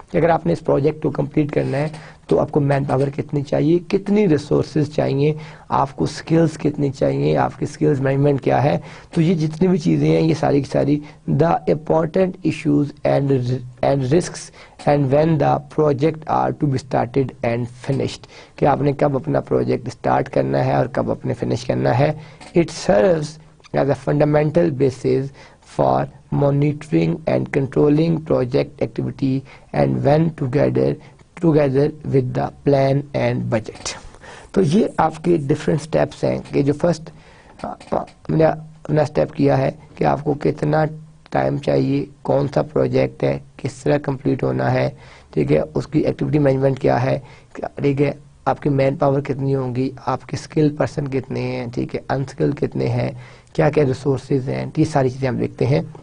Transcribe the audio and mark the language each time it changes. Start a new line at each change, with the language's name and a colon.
Urdu: اگر آپ نے اس پروجیکٹ کو کمپلیٹ کرنا ہے تو آپ کو مین پاور کتنی چاہیے, کتنی ریسورسز چاہیے, آپ کو سکلز کتنی چاہیے, آپ کی سکلز مینجمنٹ کیا ہے. تو یہ جتنی بھی چیزیں ہیں یہ ساری کی ساری
English: the important issues and risks and when the project are to be started and finished,
Urdu: کہ آپ نے کب اپنا پروجیکٹ اسٹارٹ کرنا ہے اور کب اپنے فنش کرنا ہے.
English: It serves as a fundamental basis for monitoring and controlling project activity and when together with the plan and budget.
Urdu: تو یہ آپ کے ڈفرینٹ سٹیپس ہیں کہ جو فرسٹ اپنا اسٹیپ کیا ہے کہ آپ کو کتنا ٹائم چاہیے, کون سا پروجیکٹ ہے, کس طرح کمپلیٹ ہونا ہے, ٹھیک ہے, اس کی ایکٹیویٹی مینجمنٹ کیا ہے, ٹھیک ہے, آپ کی مین پاور کتنی ہوں گی, آپ کے اسکل پرسن کتنے ہیں, ٹھیک ہے, ان اسکل کتنے ہیں, کیا کیا ریسورسز ہیں, یہ ساری چیزیں ہم دیکھتے ہیں.